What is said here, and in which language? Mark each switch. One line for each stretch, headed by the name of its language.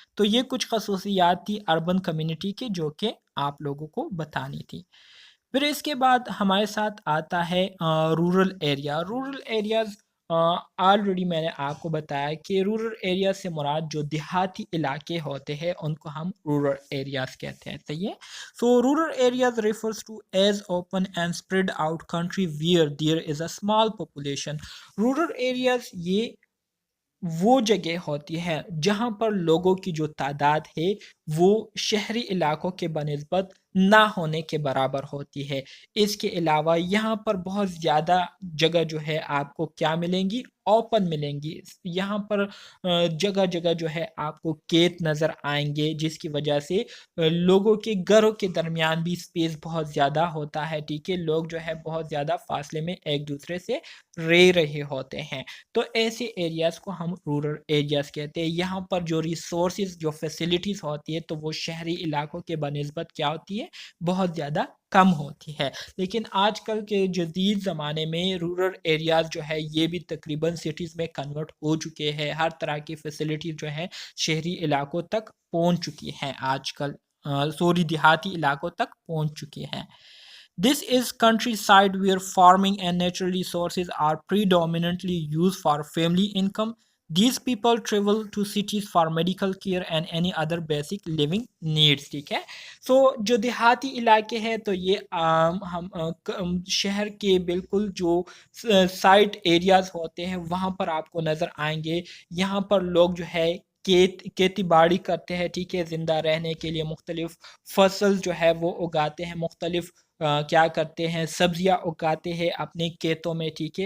Urdu: تو یہ کچھ خصوصیات تھی اربن کمیونٹی کے جو کہ آپ لوگوں کو بتانی تھی. پھر اس کے بعد ہمارے ساتھ آتا ہے rural area. Rural areas already میں نے آپ کو بتایا کہ رورل ایریا سے مراد جو دیہاتی علاقے ہوتے ہیں ان کو ہم رورل ایریاز کہتے ہیں. صحیح ہے.
English: So rural areas refers to as open and spread out country where there is a small population.
Urdu: Rural areas یہ وہ جگہ ہوتی ہے جہاں پر لوگوں کی جو تعداد ہے وہ شہری علاقوں کے بنسبت نہ ہونے کے برابر ہوتی ہے. اس کے علاوہ یہاں پر بہت زیادہ جگہ جو ہے آپ کو کیا ملیں گی؟ اوپن ملیں گی. یہاں پر جگہ جگہ جو ہے آپ کو کھیت نظر آئیں گے، جس کی وجہ سے لوگوں کے گھروں کے درمیان بھی اسپیس بہت زیادہ ہوتا ہے. ٹھیک ہے. لوگ جو ہے بہت زیادہ فاصلے میں ایک دوسرے سے رہ رہے ہوتے ہیں. تو ایسے ایریاز کو ہم رورل ایریاز کہتے ہیں. یہاں پر جو ریسورسز، جو فیسلٹیز ہوتی ہے تو وہ شہری علاقوں کے بنسبت کیا ہوتی ہے؟ بہت زیادہ کم ہوتی ہے. لیکن آج کل کے جدید زمانے میں رورل ایریاز جو ہے یہ بھی تقریباً سٹیز میں کنورٹ ہو چکے ہیں. ہر طرح کی فیسلٹی جو ہے شہری علاقوں تک پہنچ چکی ہیں. آج کل دیہاتی علاقوں تک پہنچ چکی ہیں.
English: This is countryside where farming and natural resources are predominantly used for family income. These people travel to cities for medical care and any other basic living needs.
Urdu: ٹھیک ہے. سو جو دیہاتی علاقے ہیں تو یہ ہم شہر کے بالکل جو سائٹ ایریاز ہوتے ہیں وہاں پر آپ کو نظر آئیں گے. یہاں پر لوگ جو ہے کھیتی باڑی کرتے ہیں. ٹھیک ہے. زندہ رہنے کے لیے مختلف فصل جو ہے وہ اگاتے ہیں، مختلف کیا کرتے ہیں، سبزیاں اگاتے ہیں اپنے کھیتوں میں. ٹھیک ہے.